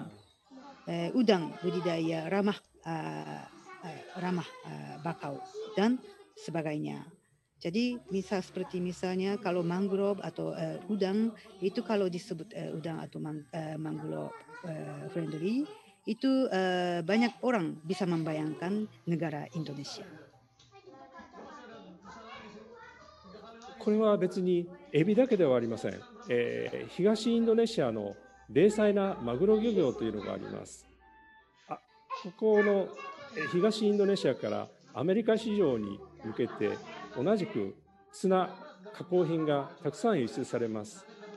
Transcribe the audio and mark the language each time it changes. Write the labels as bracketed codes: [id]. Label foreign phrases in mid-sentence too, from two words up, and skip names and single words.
[id] Udang budidaya ramah bakau dan sebagainya. Jadi misalnya kalau mangrove atau udang itu kalau disebut udang atau [en] mangrove friendly [id] itu banyak orang bisa membayangkan negara Indonesia. [ja] これは別にエビだけではありません。東インドネシアの零細なマグロ漁業というのがあります。ここの東インドネシアからアメリカ市場に向けて同じくツナ加工品がたくさん輸出されます。